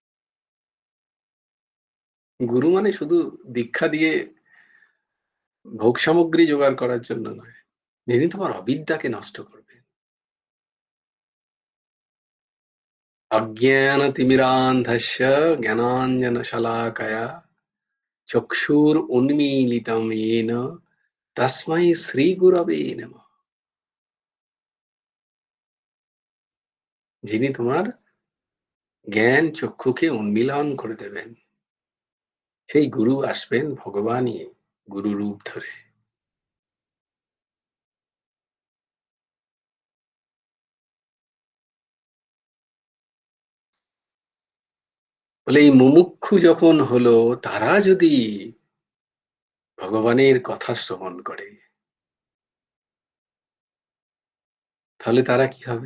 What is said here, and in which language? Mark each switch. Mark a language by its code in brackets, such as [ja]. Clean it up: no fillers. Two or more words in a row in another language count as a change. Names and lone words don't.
[bn] গুরু মানে শুধু দীক্ষা দিয়ে ভোগ সামগ্রী জোগাড় করার জন্য নয়, যিনি তোমার অবিদ্যাকে নষ্ট করবেন। [sa] অজ্ঞানতিমিরান্ধস্য জ্ঞানাঞ্জনশলাকয়া চক্ষুর উন্মীলিতম येन তস্मै শ্রী গুরবে নমঃ। [bn] যিনি তোমার জ্ঞান চক্ষুকে উন্মীলন করে দেবেন, সেই গুরু আসবেন ভগবানই গুরু রূপ ধরে। বলে এই মুমুক্ষু যখন হলো, তারা যদি ভগবানের কথা শ্রবণ করে, তাহলে তারা কি হবে?